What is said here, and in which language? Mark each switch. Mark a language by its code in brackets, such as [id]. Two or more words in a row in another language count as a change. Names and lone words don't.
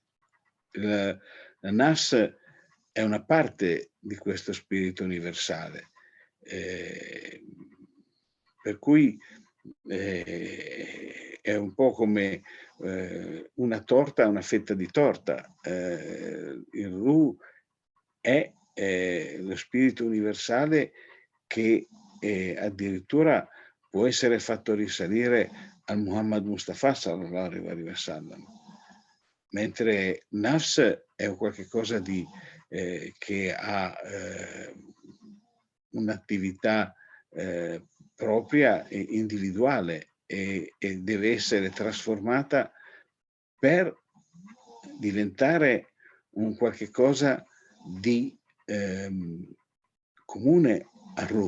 [it] La Nas è una parte di questo spirito universale, per cui è un po' come una torta, una fetta di torta. Il Ruh è lo spirito universale che addirittura può essere fatto risalire al Muhammad Mustafa [ar] صلى الله عليه وسلم, [it] mentre Nafs è un qualche cosa di che ha un'attività propria e individuale e deve essere trasformata per diventare un qualche cosa di comune a Ruh.